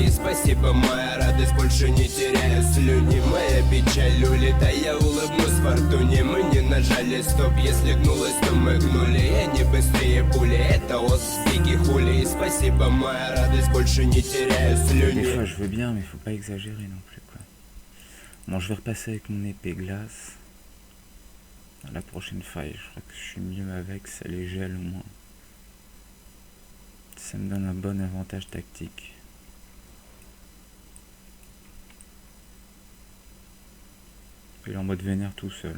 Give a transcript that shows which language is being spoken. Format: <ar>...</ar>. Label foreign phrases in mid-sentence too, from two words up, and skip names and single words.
<ru>И спасибо, моя радость, больше не теряю слюни. Моя печаль улетая, я улыбнусь фортуне. Мы не нажали стоп, если гнулась, то мы гнули. Я не быстрее пули, это Озбеки хули. И спасибо, моя радость, больше не теряю слюни.</ru> <fr>Des fois je veux bien mais faut pas exagérer non plus quoi. Bon je vais repasser avec mon épée glace. À la prochaine faille, je crois que je suis mieux avec, ça les gèle au moins. Ça me donne un bon avantage tactique. Puis il est en mode vénère tout seul.</fr>